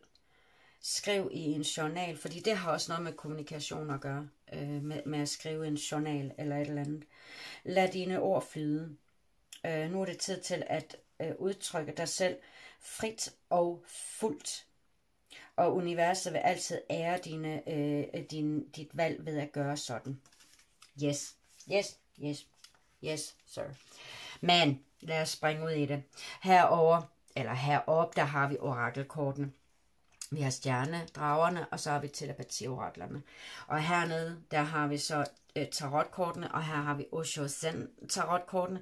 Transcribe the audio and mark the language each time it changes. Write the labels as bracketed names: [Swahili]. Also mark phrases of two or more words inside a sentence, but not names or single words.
[Danish] Skriv i en journal, fordi det har også noget med kommunikation at gøre, med at skrive en journal eller et eller andet. Lad dine ord flyde. Nu er det tid til at udtrykke dig selv frit og fuldt. Og universet vil altid ære dit valg ved at gøre sådan. [English] Yes, yes, yes, yes, sir. [Danish] Men lad os springe ud i det. Heroppe, der har vi orakelkortene. Vi har stjernedragerne, og så har vi telepatioraklerne. Og hernede, der har vi så tarotkortene, og her har vi Osho Zen tarotkortene.